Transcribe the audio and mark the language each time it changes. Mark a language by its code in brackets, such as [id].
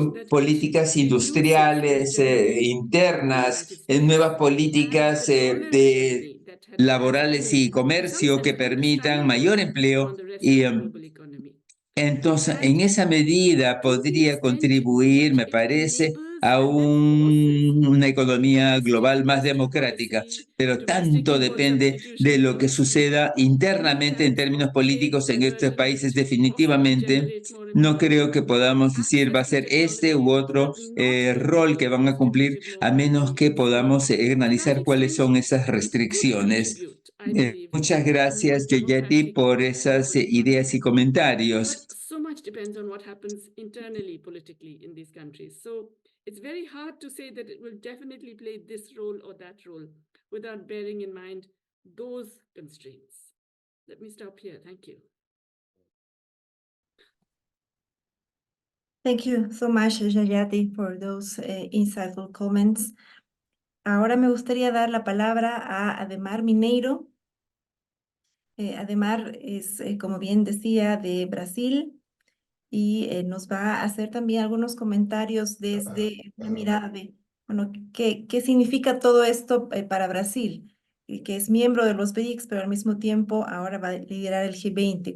[es] políticas industriales internas, nuevas políticas de laborales y comercio que permitan mayor empleo y entonces en esa medida podría contribuir, me parece, a una economía global más democrática, pero tanto depende de lo que suceda internamente en términos políticos en estos países. Definitivamente no creo que podamos decir va a ser este u otro rol que van a cumplir, a menos que podamos analizar cuáles son esas restricciones. Muchas gracias, Yoyati, por esas ideas y comentarios. [en] So much depends on what happens internally politically in these countries. So it's very hard to say that it will definitely play this role or that role without bearing in mind those constraints. Let me stop here. Thank you. Thank you so much, Jayati, for those insightful comments. [es] Ahora me gustaría dar la palabra a Ademar Mineiro. Ademar es, como bien decía, de Brasil y nos va a hacer también algunos comentarios desde una mirada de, bueno, qué significa todo esto para Brasil, que es miembro de los BRICS, pero al mismo tiempo ahora va a liderar el G20.